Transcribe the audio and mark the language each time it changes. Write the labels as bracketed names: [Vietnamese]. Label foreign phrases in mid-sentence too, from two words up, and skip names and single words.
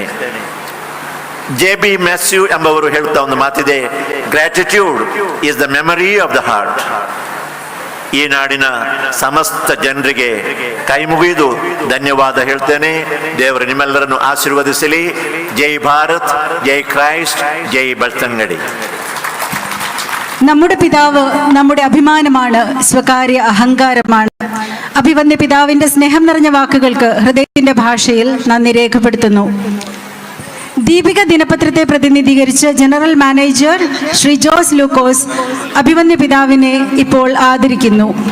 [Kannada] ಜೆ.ಬಿ. ಮ್ಯಾಥ್ಯೂ ಎಂಬವರು ಹೇಳುತ್ತಾ ಒಂದು ಮಾತಿದೆ, [English] Gratitude is the memory of the heart. [Kannada] ಈ ನಾಡಿನ ಸಮಸ್ತ ಜನರಿಗೆ ಕೈ ಮುಗಿದು ಧನ್ಯವಾದ ಹೇಳ್ತೇನೆ. ದೇವರು ನಿಮ್ಮೆಲ್ಲರನ್ನು ಆಶೀರ್ವದಿಸಲಿ. [Malayalam] ಜೈ ഭാരത്, ജയ് ക്രൈസ്റ്റ്, ജയ് ബെൽത്തങ്ങടി. നമ്മുടെ പിതാവ് നമ്മുടെ അഭിമാനമാണ്, സ്വകാര്യ അഹങ്കാരമാണ്. അഭിവന്യ പിതാവിന്റെ സ്നേഹം നിറഞ്ഞ വാക്കുകൾക്ക് ഹൃദയത്തിന്റെ ഭാഷയിൽ നന്ദി രേഖപ്പെടുത്തുന്നു. ദീപിക ദിനപത്രത്തെ പ്രതിനിധീകരിച്ച് ജനറൽ മാനേജർ ശ്രീ ജോസ് ലൂക്കോസ് അഭിവന്യ പിതാവിനെ ഇപ്പോൾ ആദരിക്കുന്നു.